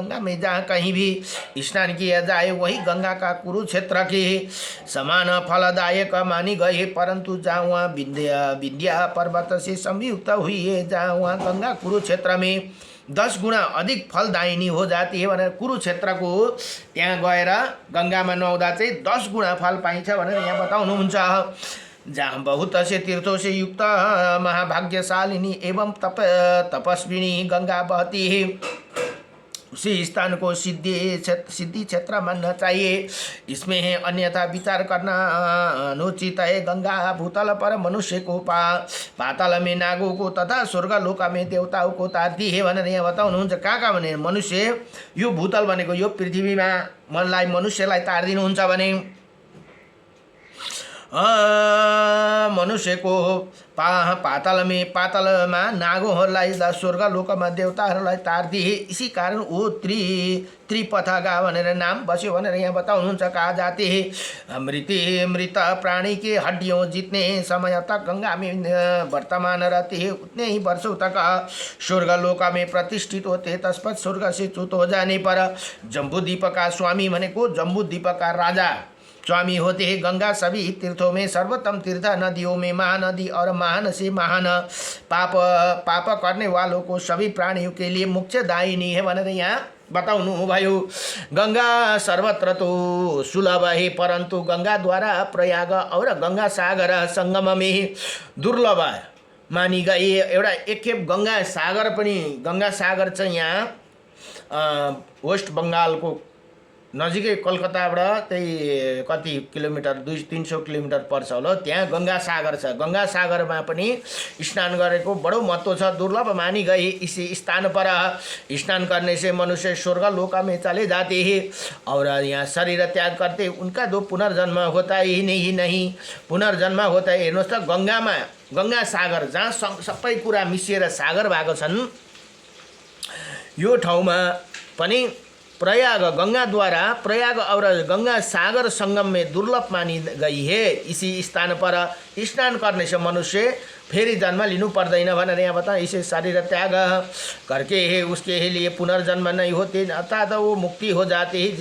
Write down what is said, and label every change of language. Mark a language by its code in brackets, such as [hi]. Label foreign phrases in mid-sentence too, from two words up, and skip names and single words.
[hi] गंगा में जहाँ कहीं भी स्नान किया जाए वही गंगा का कुरुक्षेत्र के समान फलदायक मानी गई, परंतु जहाँ वहाँ विंध्या पर्वत से संयुक्त हुई है, जहाँ वहाँ गंगा कुरुक्षेत्र में 10 गुणा अधिक फलदायिनी हो जाती है [ne] भनेर कुरुक्षेत्रको त्यहाँ गएर गङ्गामा नुहाउँदा चाहिँ 10 गुणा फल पाइन्छ भनेर यहाँ बताउनुहुन्छ। [hi] जहाँ बहुत से तीर्थों से युक्त महाभाग्यशालिनी एवं तपस्विनी गंगा बहती है, उसी स्थान को सिद्धि क्षेत्र मानना चाहिए। इसमें है अन्यथा विचार करना अनुचित है। गंगा भूतल पर मनुष्य को पाताल में नागों को तथा स्वर्ग लोक में देवताओं को तार्ती है [ne] भनेर यहाँ बताउनुहुन्छ। कहाँ भने मनुष्य यो भूतल भनेको यो पृथ्वीमा मनलाई मनुष्यलाई तार्दिनुहुन्छ भने मनुष्य को पातालमा नागोहरूलाई स्वर्ग लोकमा देवताहरूलाई तार्दी है। [hi] इसी कारण वो [ne] त्रिपथगा भनेर नाम बस्यो भनेर यहाँ बताउनुहुन्छ। [hi] कहा जाते हैं मृत प्राणी के हड्डियों जितने समय तक गंगा में वर्तमान रहते हैं उतने ही वर्षों तक स्वर्ग लोक में प्रतिष्ठित होते हैं। तत्पश्चात स्वर्ग से च्युत हो जाने पर जम्बूद्वीप का स्वामी भनेको जम्बूद्वीप का राजा स्वामी होते हैं। गंगा सभी तीर्थों में सर्वोत्तम तीर्थ, नदियों में महानदी और महान से महान पाप करने वालों को सभी प्राणियों के लिए मोक्षदायिनी है [ne] भनेर यहाँ बताउनु भयो। [hi] गंगा सर्वत्र तो सुलभ है, परंतु गंगा द्वारा प्रयाग और गंगा सागर संगम में दुर्लभ मानी गई। [ne] एउटा एकखेप गंगा सागर पनि गंगा सागर चाहिँ यहाँ वेस्ट बंगालको नजिकै कलकत्ताबाट त्यही कति किलोमिटर 200-300 किलोमिटर पर्छ होला, त्यहाँ गंगा सागर छ। गंगा सागरमा पनि स्नान गरेको बडो महत्व छ, [hi] दुर्लभ मानी गई। इसी स्थान पर स्नान करने से मनुष्य स्वर्ग लोक में चले जाते हैं और यहाँ शरीर त्याग करते उनका जो पुनर्जन्म होता ही नहीं पुनर्जन्म होता है। [ne] हेर्नुहोस् त गंगामा गंगा सागर जहाँ सबै कुरा मिसिएर सागर भएको छन्, यो ठाउँमा पनि प्रयाग [hi] गंगा द्वारा प्रयाग और गंगा सागर संगम में दुर्लभ मानी गई है। इसी स्थान पर स्नान करने से मनुष्य [ne] फेरि जन्म लिनु पर्दैन भनेर यहाँ बता। [hi] इसे शरीर त्याग करके है उसके लिए पुनर्जन्म नहीं होते, अर्थात वो मुक्ति हो जाती है।